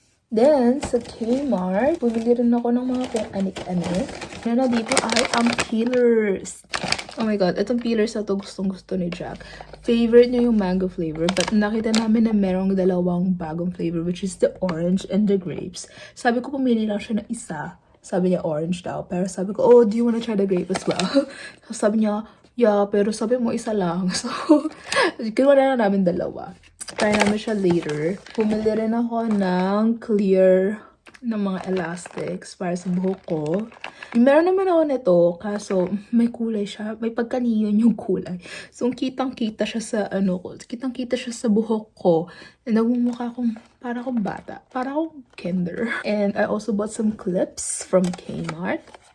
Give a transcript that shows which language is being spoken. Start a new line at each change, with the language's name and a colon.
Filipino: Then, sa Kmart, bumili rin ako ng mga kung anik-anik. Na dito ay ang peelers. Oh my god, itong peelers na to gustong-gusto ni Jack.
English: Favorite niya yung mango flavor, but
Filipino: nakita namin na merong 2 bagong flavor,
English: which is the orange and the grapes.
Filipino: Sabi ko, pumili lang siya ng isa. Sabi niya orange daw. Pero sabi ko,
English: oh, do you wanna try the grape as well?
Filipino: So, sabi niya, yeah, pero sabi mo isa lang. So, kinuha na namin 2. Try namin siya later. Bumili rin ako ng clear na mga elastics para sa buhok ko. Meron naman ako nito, kaso may kulay siya. May pagka-neon yung kulay. So, kitang-kita siya sa kitang-kita siya sa buhok ko. And nagmumukha akong para akong bata. Para akong kinder.
English: And I also bought some clips from Kmart.